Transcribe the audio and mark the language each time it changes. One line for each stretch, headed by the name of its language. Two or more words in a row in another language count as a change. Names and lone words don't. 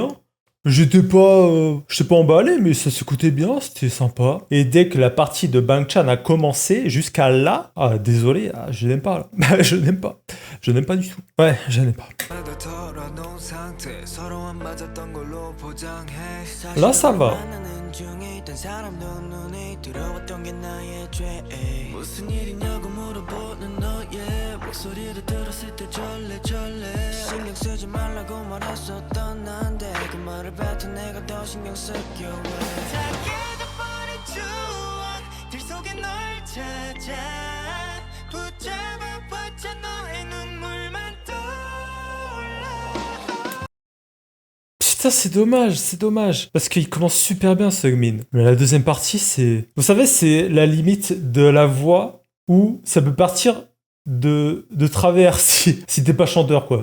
French: J'étais pas emballé, mais ça s'écoutait bien, c'était sympa. Et dès que la partie de Bangchan a commencé, jusqu'à là, désolé, je n'aime pas. Je n'aime pas. Je n'aime pas du tout. Ouais, je n'aime pas. Là, ça va.
Korean: 목소리를 들었을 때 절레절레 신경 쓰지 말라고 말했었던 난데 그 말을 뱉은 내가 더 신경 쓰여 왜 다 깨져버린 추억
French: Putain, c'est dommage. Parce qu'il commence super bien, Seungmin. Mais la deuxième partie, c'est... Vous savez, c'est la limite de la voix où ça peut partir de travers si t'es pas chanteur, quoi.